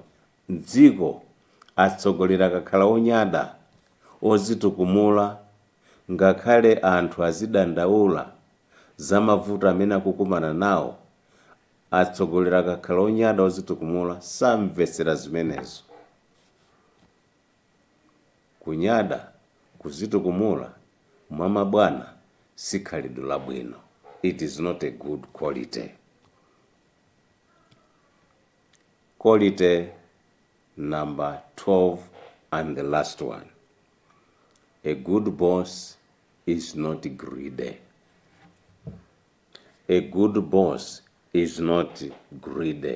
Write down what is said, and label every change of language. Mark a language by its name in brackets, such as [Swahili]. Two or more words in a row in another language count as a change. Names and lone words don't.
[Nyanja] Mdziko atsogoleri akakhala onyada, ozitukumula, ngakhale anthu azidandaula za mavuto amene akukumana nawo, atsogoleri akakhala onyada, ozitukumula samvetsera zimenezo. Kunyada, kuzitukumula mwa mabwana si khalidwe labwino. [English] It is not a good quality. Quality number 12 and the last one. A good boss is not greedy. A good boss is not greedy.